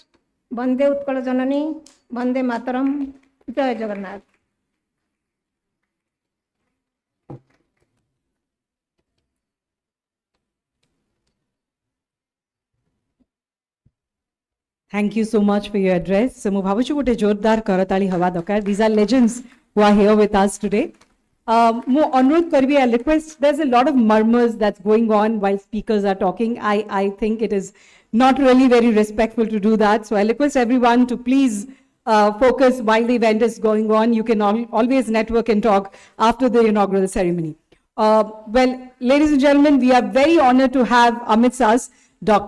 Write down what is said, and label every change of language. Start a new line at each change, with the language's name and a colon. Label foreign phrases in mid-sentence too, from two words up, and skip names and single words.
Odia: ବନ୍ଦେ ଉତ୍କଳ ଜନନୀ, ବନ୍ଦେ ମାତରମ୍, ଜୟ ଜଗନ୍ନାଥ.
English: Thank you so much for your address. So,
Odia: ମୁଁ ଭାବୁଛି ଗୋଟେ ଜୋରଦାର କରତାଳି ହେବା ଦରକାର.
English: These are legends who are here with us today.
Odia: ମୁଁ ଅନୁରୋଧ କରିବି,
English: I request, there's a lot of murmurs that's going on while speakers are talking. I think it is not really very respectful to do that. So I request everyone to please focus while the event is going on. You can always network and talk after the inaugural ceremony. Well, ladies and gentlemen, we are very honored to have amidst us Dr.